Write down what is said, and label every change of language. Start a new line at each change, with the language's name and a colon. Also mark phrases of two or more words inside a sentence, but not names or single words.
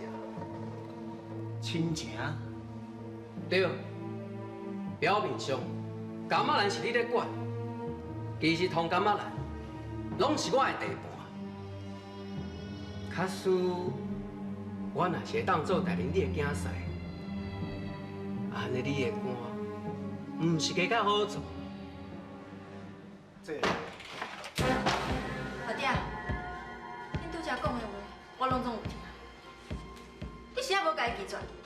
Min Nan Chinese: 亲情？对，表面上柑仔兰是你咧管，其实通柑仔兰拢是我的地盘。假使我若是会当做大人你的囝婿，安尼你的官，毋是加较好做？这阿弟，恁拄则讲的话，我拢总有听。你是还无家己记住？